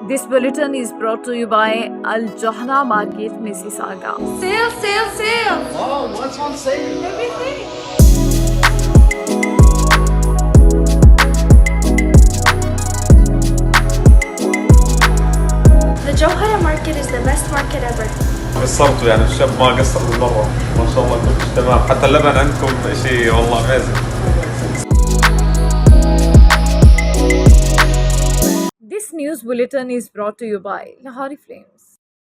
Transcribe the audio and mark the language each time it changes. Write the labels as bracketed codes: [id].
[en] This bulletin is brought to you by Al Johna Market, Mississauga. Sale, sale, sale. Oh, what's on sale? Everything. The Johara market is the best market ever. [ar] قصرتوا يعني الشاب ما قصر بالمرة ما شاء الله كل شيء تمام حتى اللبن عندكم شيء والله amazing. [en] This news bulletin is brought to you by Lahori Flames.